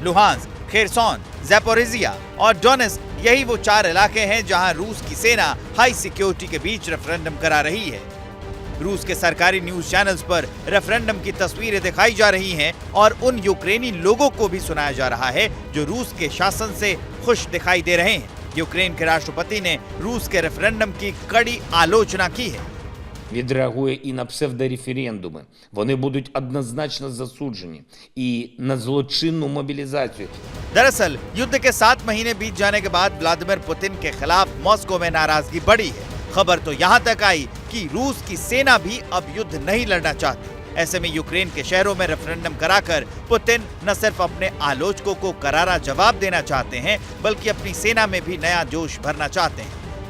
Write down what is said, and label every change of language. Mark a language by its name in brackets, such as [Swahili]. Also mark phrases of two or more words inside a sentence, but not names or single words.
[Hindi] लुहांस्क, खेरसोन, ज़ैपोरिज़िया और डोनेस्क यही वो 4 इलाके हैं जहां रूस की सेना [English] high security [Hindi] के बीच रेफरेंडम करा रही है। रूस के सरकारी [English] news channels [Hindi] पर रेफरेंडम की तस्वीरें दिखाई जा रही हैं और उन यूक्रेनी लोगों को भी सुनाया जा रहा है जो रूस के शासन से खुश दिखाई दे रहे हैं। यूक्रेन के राष्ट्रपति ने रूस के रेफरेंडम की कड़ी आलोचना की है। [Ukrainian] Відреагує і на псевдореферендуми. Вони будуть однозначно засуджені і на злочинну мобілізацію. [Hindi] दरअसल युद्ध के 7 महीने बीत जाने के बाद व्लादिमीर पुतिन के खिलाफ मॉस्को में नाराजगी बढ़ी है। खबर तो यहाँ तक आई कि रूस की सेना भी अब युद्ध नहीं लड़ना चाहती। ऐसे में यूक्रेन के शहरों में रेफरेंडम कराकर पुतिन न सिर्फ अपने आलोचकों को करारा जवाब देना चाहते हैं, बल्कि अपनी सेना में भी नया जोश भरना चाहते हैं।